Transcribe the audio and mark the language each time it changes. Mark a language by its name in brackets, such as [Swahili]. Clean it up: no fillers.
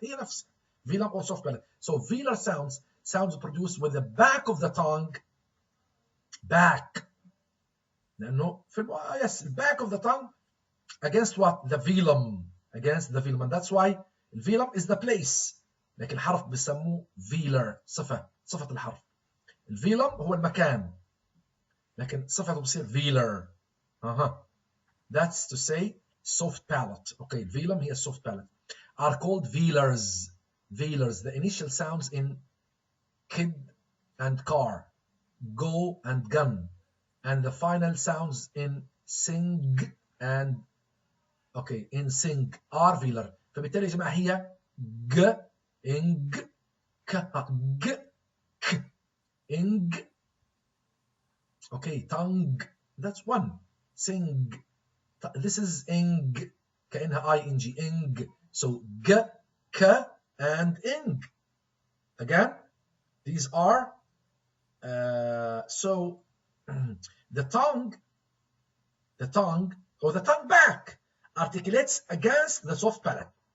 [Arabic] هي نفس [English] velum or soft palate. So velar sounds produced with the back of the tongue. Back. No, yes, back of the tongue against what? The velum. Against the velum. And that's why velum is the place. [Arabic] لكن الحرف بيسموه velar. صفة الحرف. الفيلم هو المكان. لكن صفته بصير velar. [English] That's to say soft palate. Okay, velum here, soft palate. Are called velars. Velars, the initial sounds in kid and car, go and gun, and the final sounds in sing and in sing are velar. [Arabic] فبالتالي يا جماعة هي ج إنج ك ج ك إنج. [English] Okay, tongue, that's one. Sing, this is ing, كأنها ing, ing. So g, k, and ing. Again, these are so the tongue or the tongue back articulates against the soft palate.